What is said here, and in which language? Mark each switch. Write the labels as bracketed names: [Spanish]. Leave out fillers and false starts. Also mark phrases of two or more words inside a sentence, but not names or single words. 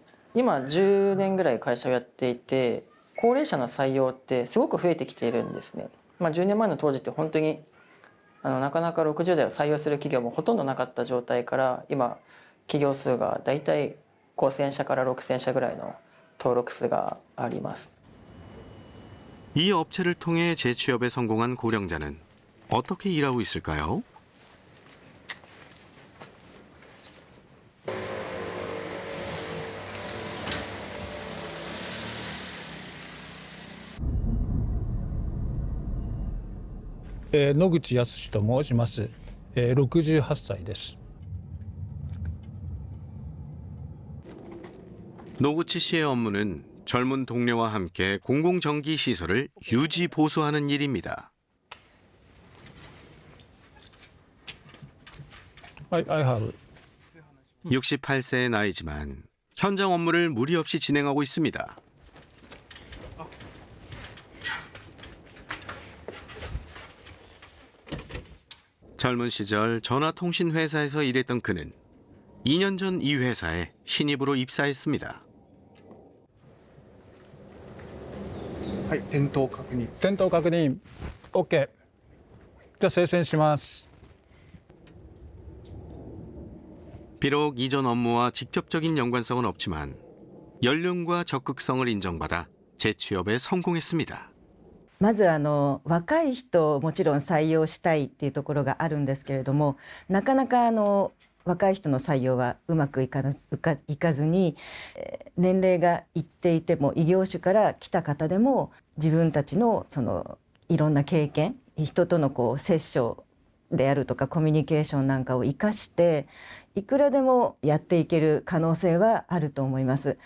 [Japanese] 今10年ぐらい会社をやっていて、高齢者の採用ってすごく増えてきているんですね。10年前の当時って本当になかなか60代を採用する企業もほとんどなかった状態から、今企業数がだいたい5000社から6000社ぐらいの登録数があります。 [Korean] 이 업체를 통해 재취업에 성공한 고령자는 어떻게 일하고 있을까요? 에, [Japanese] 野口康と申します。68歳です。 [Korean] 노구치 씨의 업무는 젊은 동료와 함께 공공전기 시설을 유지 보수하는 일입니다. [English] I have. [Korean] 68세의 나이지만 현장 업무를 무리 없이 진행하고 있습니다. 젊은 시절 전화통신회사에서 일했던 그는 2년 전 이 회사에 신입으로 입사했습니다. [Japanese] はい、転倒確認。転倒確認。OK。じゃあ聖戦します。 [Korean] 비록 이전 업무와 직접적인 연관성은 없지만 연륜과 적극성을 인정받아 재취업에 성공했습니다. [Japanese] まず若い人をもちろん採用したいっていうところがあるんですけれども、なかなか若い人の採用はうまくいかずに、年齢がいっていても異業種から来た方でも自分たちのいろんな経験、人との接触であるとかコミュニケーションなんかを生かしていくらでもやっていける可能性はあると思います。